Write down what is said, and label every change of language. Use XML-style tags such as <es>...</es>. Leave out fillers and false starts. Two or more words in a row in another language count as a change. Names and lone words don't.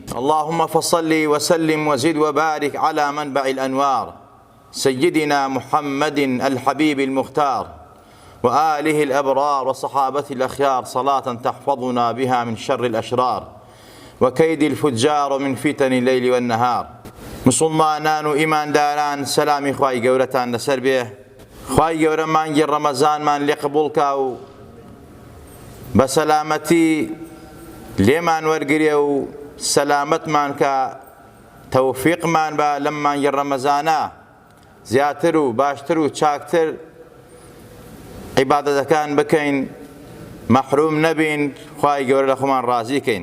<ar>اللهم فصل وسلم وزد وبارك على منبع الأنوار سيدنا محمد الحبيب المختار وآله الأبرار وصحابته الأخيار، صلاة تحفظنا بها من شر الأشرار وكيد الفجار ومن فتن الليل والنهار.</ar> <ckb>مسلمانان و إيمان داران، سلامي خواهي گەورەتان لەسەر بێ. خواهی گەورە مانگی ڕەمەزانمان لێ قبوڵ کا و بە سەلامەتی لێمان وەرگرێ و سەلامەتمان کە تەوفیقمان بە لەم مانگی ڕەمەزانە زیاتر و باشتر و چاکتر عیبادەتەکان بکەین، مەحروم نەبین، خوای گەورە لە خۆمان ڕازیکەین.</ckb>